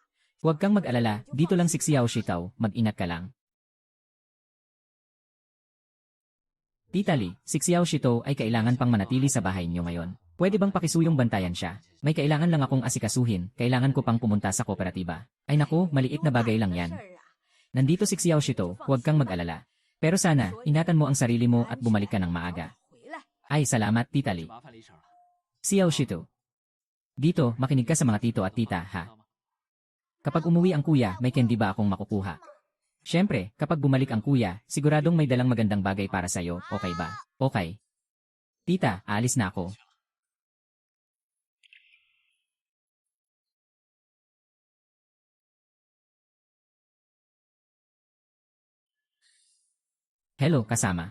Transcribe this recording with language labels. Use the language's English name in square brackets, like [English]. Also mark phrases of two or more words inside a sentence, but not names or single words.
[Filipino] Huwag kang mag-alala, dito lang si Xiao Shito, mag-ingat ka lang. Tita Lee, si Xiao Shito ay kailangan pang manatili sa bahay niyo ngayon. Pwede bang pakisuyong bantayan siya? May kailangan lang akong asikasuhin, kailangan ko pang pumunta sa kooperatiba. Ay naku, maliit na bagay lang [Chinese] 的 [Filipino] yan. [Chinese] 事儿啊， [Filipino] Nandito si Xiao Shito, huwag kang mag-alala. Pero sana, ingatan mo ang sarili mo at bumalik ka ng maaga. [Chinese] 回来。 [Filipino] Ay, salamat, Tita [Chinese] 这 [Filipino] Lee. [Chinese] 麻烦了一声了。 [Filipino] Xiao Shito. Dito, makinig ka sa mga tito at tita, ha? [Chinese] 知道吗？ [Filipino] Kapag umuwi ang kuya, may candy ba akong makukuha? Siyempre, kapag bumalik ang kuya, siguradong may dalang magandang bagay para sa'yo, okay ba? Okay. Tita, aalis na ako. Hello, kasama.